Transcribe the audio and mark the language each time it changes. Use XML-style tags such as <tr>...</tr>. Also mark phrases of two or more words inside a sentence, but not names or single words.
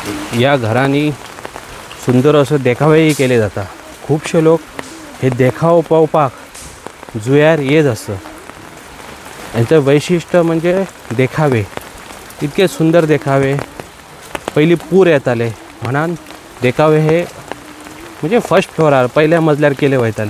<mr>या घरांनी सुंदर असं देखावेही केले जातात. खूपशे लोक हे देखाव पळोवपाक जुंयार येत असतात. यांचं वैशिष्ट्य म्हणजे देखावे, इतके सुंदर देखावे. पहिली पूर येताले म्हणान देखावे हे म्हणजे</mr> <en>first floorar</en> <mr>पहिल्या मजल्यार केले वयताले.</mr>